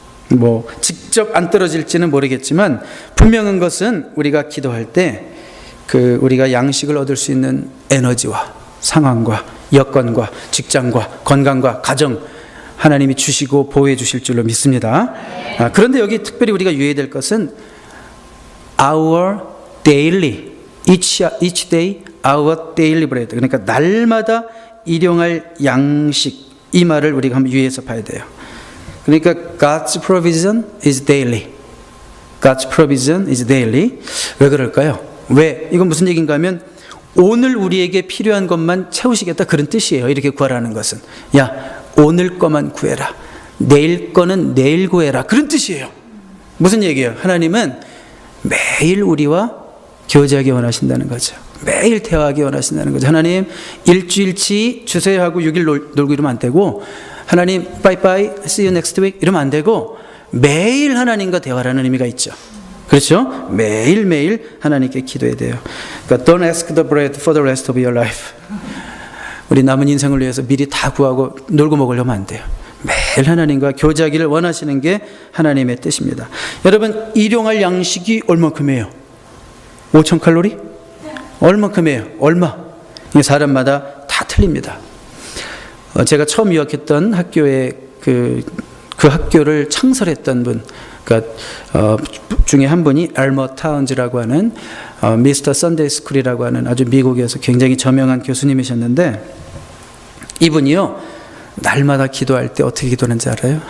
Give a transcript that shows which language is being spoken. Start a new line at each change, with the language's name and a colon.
Korean: 뭐 직접 안 떨어질지는 모르겠지만 분명한 것은 우리가 기도할 때 그 우리가 양식을 얻을 수 있는 에너지와 상황과 여건과 직장과 건강과 가정 하나님이 주시고 보호해 주실 줄로 믿습니다. 그런데 여기 특별히 우리가 유의해야 될 것은
English: our daily, each day our daily bread.
Korean: 그러니까 날마다 일용할 양식, 이 말을 우리가 한번 유의해서 봐야 돼요. 그러니까
English: God's provision is daily. God's provision is daily.
Korean: 왜 그럴까요? 왜? 이건 무슨 얘기인가 하면 오늘 우리에게 필요한 것만 채우시겠다, 그런 뜻이에요. 이렇게 구하라는 것은. 야, 오늘 거만 구해라. 내일 거는 내일 구해라. 그런 뜻이에요. 무슨 얘기예요? 하나님은 매일 우리와 교제하기 원하신다는 거죠. 매일 대화하기 원하신다는 거죠. 하나님 일주일치 주세요 하고 6일 놀고 이러면 안 되고, 하나님 빠이빠이
English: see you next week
Korean: 이러면 안 되고, 매일 하나님과 대화라는 의미가 있죠. 그렇죠? 매일매일 하나님께 기도해야 돼요. 그러니까
English: don't ask the bread for the rest of your life.
Korean: 우리 남은 인생을 위해서 미리 다 구하고 놀고 먹으려면 안 돼요. 매일 하나님과 교제하기를 원하시는 게 하나님의 뜻입니다. 여러분, 일용할 양식이 얼마큼이에요? 5,000칼로리? 얼마큼이에요? 얼마? 이게 사람마다 다 틀립니다. 제가 처음 유학했던 학교에 그 학교를 창설했던 분, 그러니까 중에 한 분이 엘머 타운즈라고 하는 미스터 선데이 스쿨이라고 하는 아주 미국에서 굉장히 저명한 교수님이셨는데, 이분이요 날마다 기도할 때 어떻게 기도하는지 알아요?